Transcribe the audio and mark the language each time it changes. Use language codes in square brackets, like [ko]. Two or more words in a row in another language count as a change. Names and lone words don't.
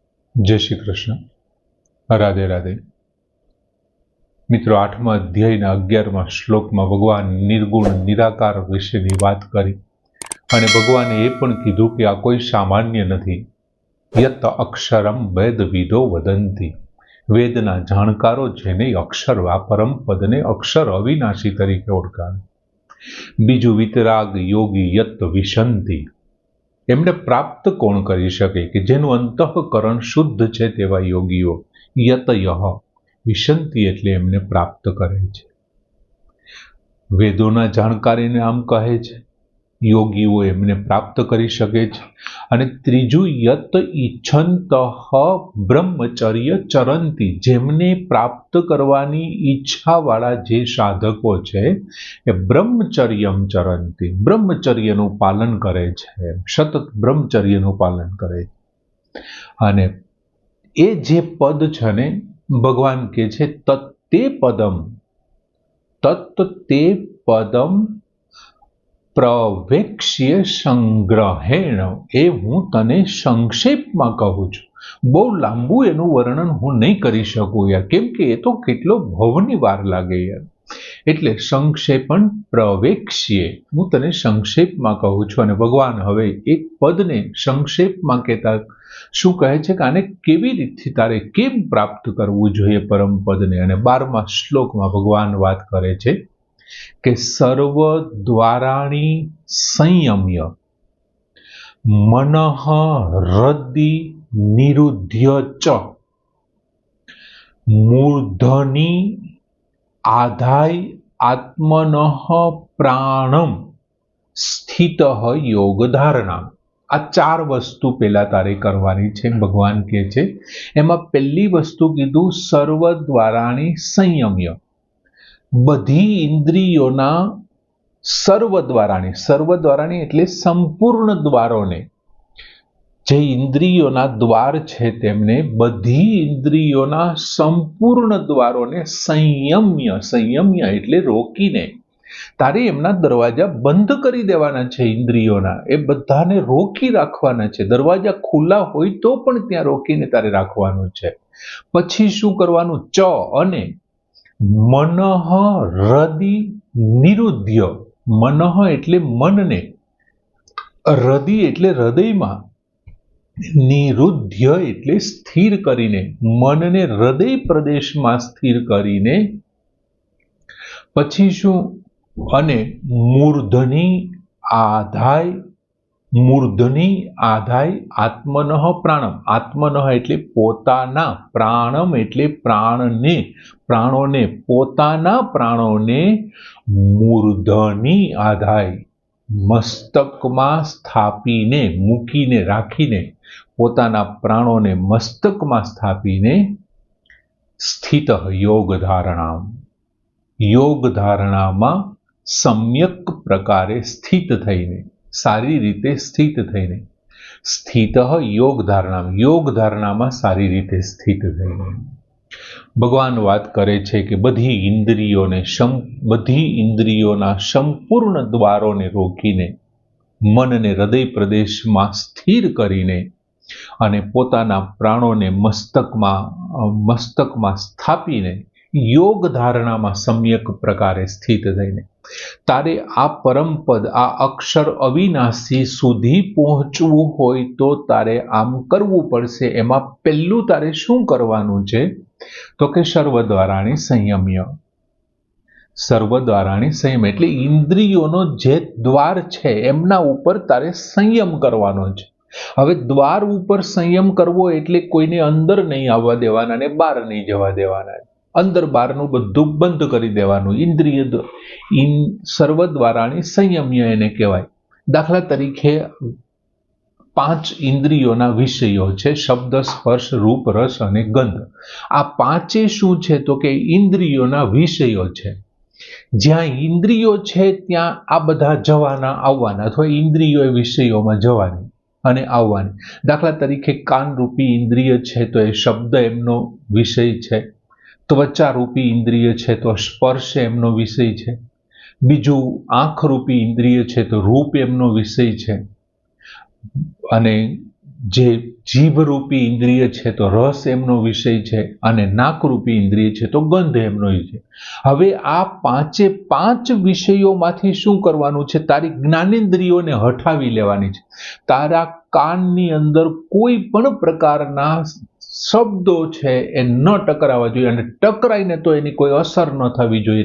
[gu] જય શ્રી કૃષ્ણ। રાધે રાધે। મિત્રો, 8મા અધ્યાયના 11મા શ્લોકમાં ભગવાન નિર્ગુણ નિરાકાર વિશેની વાત કરી અને ભગવાને એ પણ કીધું કે આ કોઈ સામાન્ય નથી। [sa] यत अक्षरम वेदविदो वदन्ति, [gu] વેદના જાણકારો જેને અક્ષર વા પરમ પદને અક્ષર અવિનાશી તરીકે ઓળખાવે। બીજું વિતરાગ યોગી [sa] यत विशंति, [gu] એમને પ્રાપ્ત કોણ કરી શકે કિ જેનું અંતઃકરણ શુદ્ધ છે તેવા યોગીઓ [sa] यतयः विशंति [gu] એટલે એમને પ્રાપ્ત કરે છે। વેદોના જાણકારીને આમ કહે છે, યોગીઓ એમને પ્રાપ્ત કરી શકે છે। અને ત્રીજું [sa] यत इच्छन्तः ब्रह्मचर्य चरन्ति, [gu] જેમને પ્રાપ્ત કરવાની ઇચ્છા વાળા જે સાધકો છે એ [sa] ब्रह्मचर्यम चरन्ति, [gu] બ્રહ્મચર્યનું પાલન કરે છે, સતત બ્રહ્મચર્યનું પાલન કરે। અને એ જે પદ છે ને ભગવાન કે છે [sa] तत्ते पदम प्रवेक्ष्य संग्रहेण, [gu] એ હું તને સંક્ષેપમાં કહું છું। બહુ લાંબું એનું વર્ણન હું નહીં કરી શકું યાર, કેમ કે એ તો કેટલો ભવની વાર લાગે યાર। एटले [sa] संक्षेपण प्रवेक्ष्ये, [gu] હું તને સંક્ષેપમાં કહું છું। અને ભગવાન હવે એક પદને સંક્ષેપમાં કહેતા શું કહે છે કે આને કેવી રીતથી તારે કેમ પ્રાપ્ત કરવું જોઈએ પરમ પદને। અને 12મા શ્લોકમાં ભગવાન વાત કરે છે કે [sa] सर्व द्वाराणि संयम्य मनः हृदि निरुध्य च मूर्धनि आधाय आत्मनः प्राणम स्थितः योग धारणा। [gu] આ 4 વસ્તુ પેલા તારે કરવાની છે। ભગવાન કહે છે એમાં પહેલી વસ્તુ કીધું [sa] सर्व द्वाराणि संयम्य, [gu] બધી ઇન્દ્રિયોના સર્વદ્વારાણી એટલે સંપૂર્ણ દ્વારોને, જે ઇન્દ્રિયોના દ્વાર છે તેમને બધી ઇન્દ્રિયોના સંપૂર્ણ દ્વારોને સંયમ્ય એટલે રોકીને તારે એમના દરવાજા બંધ કરી દેવાના છે। ઇન્દ્રિયોના એ બધાને રોકી રાખવાના છે। દરવાજા ખુલા હોય તો પણ ત્યાં રોકીને તારે રાખવાનું છે। પછી શું કરવાનું? ચ અને [sa] मनः हृदि निरुध्य, [gu] મનઃ એટલે મનને, હૃદિ એટલે હૃદયમાં, નિરુધ્ય એટલે સ્થિર કરીને, મનને હૃદય પ્રદેશમાં સ્થિર કરીને। પછી શું? अने [sa] मूर्धनि आधाय आत्मनः प्राणम, [gu] આત્મનઃ એટલે પોતાના, પ્રાણમ એટલે પ્રાણને, પ્રાણોને, પોતાના પ્રાણોને [sa] मूर्धनि आधाय [gu] મસ્તકમાં સ્થાપીને, મૂકીને, રાખીને, પોતાના પ્રાણોને મસ્તકમાં સ્થાપીને [sa] स्थितः योग धारणाम, [gu] યોગ ધારણામાં સમ્યક પ્રકારે સ્થિત થઈને, સારી રીતે સ્થિત થઈને, सारी रीते स्थित थईने, [sa] स्थितः योग धारणाम, [gu] યોગ ધારણામાં સારી રીતે સ્થિત થઈને। ભગવાન વાત કરે છે કે બધી ઇન્દ્રિયોના સંપૂર્ણ દ્વારોને રોકીને, મનને હૃદય પ્રદેશમાં સ્થિર કરીને અને પોતાના પ્રાણોને મસ્તકમાં સ્થાપીને યોગ ધારણામાં સમ્યક પ્રકારે સ્થિત થઈને તારે આ પરમ પદ, આ અક્ષર અવિનાશી સુધી પહોંચવું હોય તો તારે આમ કરવું પડશે। એમાં પહેલું તારે શું કરવાનું છે તો કે [sa] सर्वद्वाराणि संयम्य, सर्वद्वाराणि संयम [gu] એટલે ઇન્દ્રિયોનો જે દ્વાર છે એમના ઉપર તારે સંયમ કરવાનો છે। હવે દ્વાર ઉપર સંયમ કરવો એટલે કોઈને અંદર નહીં આવવા દેવાના ને બહાર નહીં જવા દેવાના, અંદર બહારનું બધું બંધ કરી દેવાનું। इंद्रिय [sa] सर्वद्वाराणि संयम्य [gu] એને કહેવાય। દાખલા તરીકે 5 ઇન્દ્રિયોના વિષયો છે, શબ્દ, સ્પર્શ, રૂપ, રસ અને ગંધ। આ 5 શું છે તો કે ઇન્દ્રિયોના વિષયો છે। જ્યાં ઇન્દ્રિયો છે ત્યાં આ બધા જવાના આવવાના, અથવા ઇન્દ્રિયો વિષયોમાં જવાની અને આવવાની। દાખલા તરીકે કાન રૂપી ઇન્દ્રિય છે તો એ શબ્દ એમનો વિષય છે, ત્વચા રૂપી ઇન્દ્રિય છે તો સ્પર્શ એમનો વિષય છે, બીજું આંખ રૂપી ઇન્દ્રિય છે તો રૂપ એમનો વિષય છે, અને જે જીભરૂપી ઇન્દ્રિય છે તો રસ એમનો વિષય છે, અને નાકરૂપી ઇન્દ્રિય છે તો ગંધ એમનો છે. હવે આ પાંચે પાંચ વિષયોમાંથી શું કરવાનું છે? તારી જ્ઞાનેન્દ્રિયોને હટાવી લેવાની છે. તારા કાનની અંદર કોઈ પણ પ્રકારના શબ્દો છે એ ન ટકરાવા જોઈએ, અને ટકરાઈને તો એની કોઈ અસર ન થવી જોઈએ.